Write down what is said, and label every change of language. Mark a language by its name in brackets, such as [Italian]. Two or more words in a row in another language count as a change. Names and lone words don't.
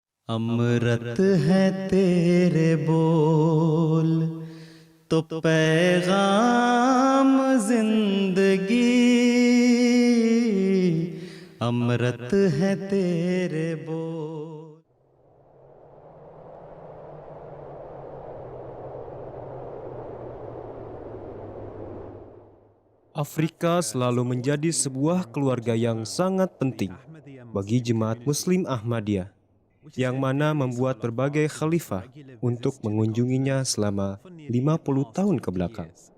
[Hindi] अमृत है तेरे बोल तो पैगाम जिंदगी अमृत है तेरे बोल. [Indonesian] Afrika selalu menjadi sebuah keluarga yang sangat penting bagi jemaat Muslim Ahmadiyah, yang mana membuat berbagai khalifah untuk mengunjunginya selama 50 tahun ke belakang.